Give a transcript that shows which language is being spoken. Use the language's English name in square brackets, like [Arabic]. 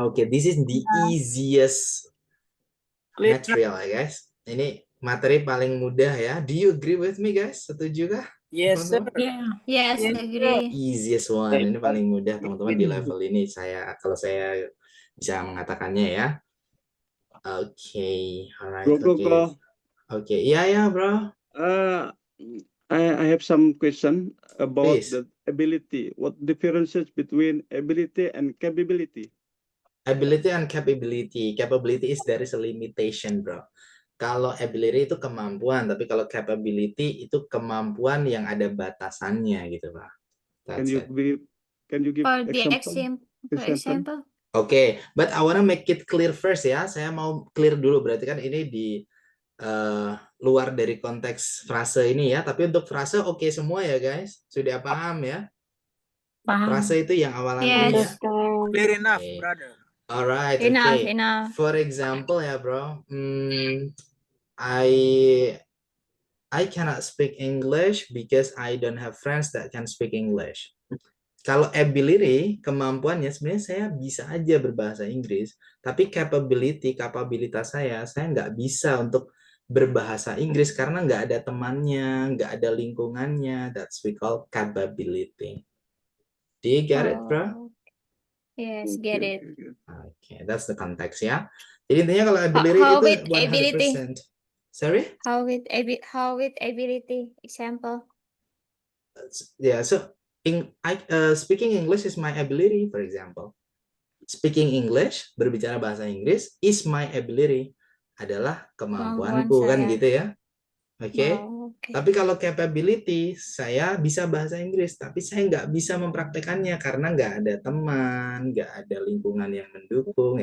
[English] This is the easiest material, ya, guys. [Indonesian] Ini materi paling mudah ya. [English] Do you agree with me, guys? [Indonesian] Setuju kah? [English] Yes, sir. [Indonesian] teman-teman? [English] Yes, agree. Easiest one. [Indonesian] Ini paling mudah, teman-teman, di level ini kalau saya bisa mengatakannya ya. [English] Oke, alright. Bro. [Indonesian] Oke, iya, bro. [English] I have some question about Please. the ability. What differences between ability and capability? Ability and capability. Capability is there is a limitation, bro. [Indonesian] Kalau ability itu kemampuan, tapi kalau capability itu kemampuan yang ada batasannya gitu, Pak. [English] Can you give For the example? Okay, but I wanna make it clear first ya. [Indonesian] Saya mau clear dulu, berarti kan ini di luar dari konteks frase ini ya. Tapi untuk frase oke semua ya, guys. Sudah paham ya? Paham. Frase itu yang awalan ini ya. [English] Clear enough, brother. Alright, Enough. For example ya, bro. I cannot speak English because I don't have friends that can speak English. [Indonesian] Kalau ability, kemampuannya sebenarnya saya bisa aja berbahasa Inggris, tapi kapabilitas saya nggak bisa untuk berbahasa Inggris karena nggak ada temannya, nggak ada lingkungannya. [English] That's we call capability. Do you get it, bro? Yes, get it. Okay, that's the context ya. [Indonesian] Jadi intinya kalau ability [English] How [Indonesian] itu [English] with 100%. ability? Sorry? How with ability? Example. Yeah, so speaking English is my ability, for example. Speaking English, [Indonesian] berbicara bahasa Inggris, [English] is my ability, [Indonesian] adalah kemampuanku, kan gitu ya. Oke. Tapi kalau capability, saya bisa bahasa Inggris, tapi saya nggak bisa mempraktekannya karena nggak ada teman, nggak ada lingkungan yang mendukung.